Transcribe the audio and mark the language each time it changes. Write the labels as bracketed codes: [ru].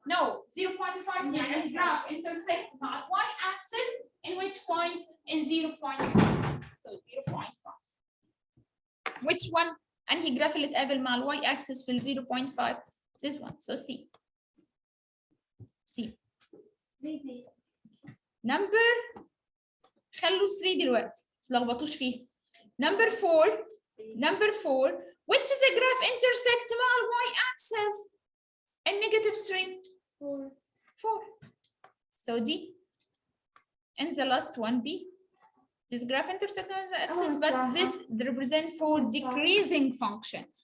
[en] No, 0.5 [ar] يعني [en] graph intersect مع y-axis in which point? In 0.5. So 0.5. Which one? [ar] أنهي graph اللي تقابل مع y-axis في 0.5? [en] This one. So C. C. [ar] number خلوا 3 دلوقتي ما تلخبطوش فيها. [en] number 4 which is a graph intersect [ar] مع ال [en] y axis and negative 3 4. So D and the last one B. This graph intersect on the axis, but this represent for decreasing function.